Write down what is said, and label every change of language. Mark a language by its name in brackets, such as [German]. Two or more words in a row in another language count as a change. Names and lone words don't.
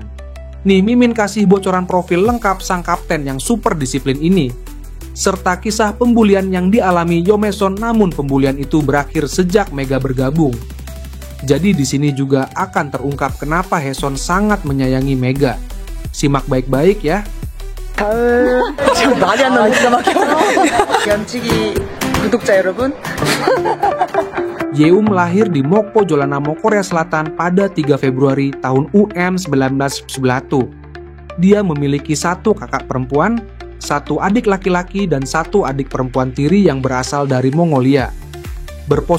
[Indonesian] Nih Mimin kasih bocoran profil lengkap sang kapten yang super disiplin ini, serta kisah pembulian yang dialami Yomeson, namun pembulian itu berakhir sejak Mega bergabung. Jadi di sini juga akan terungkap kenapa Haeseon sangat menyayangi Mega. Simak baik-baik ya. [Korean] 지금 말이 안 나오네. 기가 막혀. 연치기 구독자 여러분. [Indonesian] Yeum lahir di Mokpo, Jeollanam, Korea Selatan pada 3 Februari tahun UM1991. Dia memiliki 1 kakak perempuan, 1 adik laki-laki, dan 1 adik perempuan tiri yang berasal dari Mongolia.